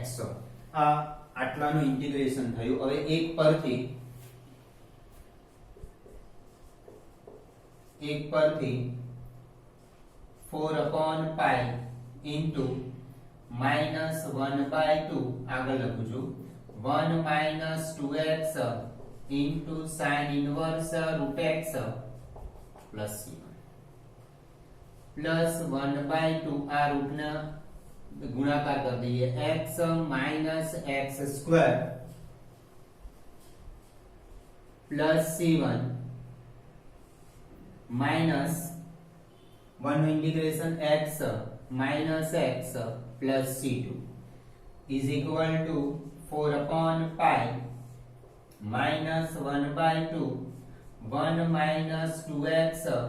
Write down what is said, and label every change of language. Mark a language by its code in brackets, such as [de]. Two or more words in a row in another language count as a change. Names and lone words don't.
[gu] આ આટલાનું ઇન્ટિગ્રેશન થયું. હવે એક પરથી [en] 4 upon pi into minus 1 by 2 [gu] આગળ લખું છું [en] 1 minus 2x into sin inverse root x plus c1 plus 1 by 2 [gu] આ રૂટના [hi] गुणाकार कर दिए [en] x minus x square plus c1 minus 1 integration x minus x plus c2 is equal to 4 upon pi minus 1/2 1 minus 2x